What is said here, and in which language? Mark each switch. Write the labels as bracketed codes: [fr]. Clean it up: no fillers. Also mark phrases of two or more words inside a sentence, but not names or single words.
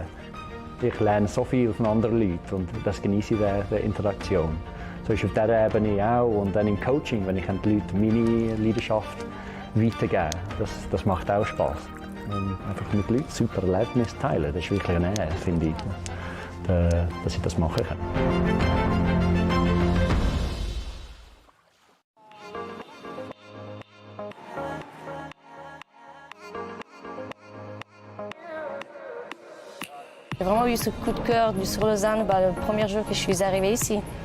[de] Ich lerne so viel von anderen Leuten und das genieße ich in der Interaktion. So ist auf dieser Ebene auch. Und dann im Coaching, wenn ich den Leuten meine Leidenschaft weitergebe, das macht auch Spaß. Und einfach mit Leuten super Erlebnis teilen, das ist wirklich eine Ehre, finde ich, dass ich das machen kann. [fr] J'ai vraiment eu ce coup de cœur sur Lausanne le premier jour que je suis arrivée ici.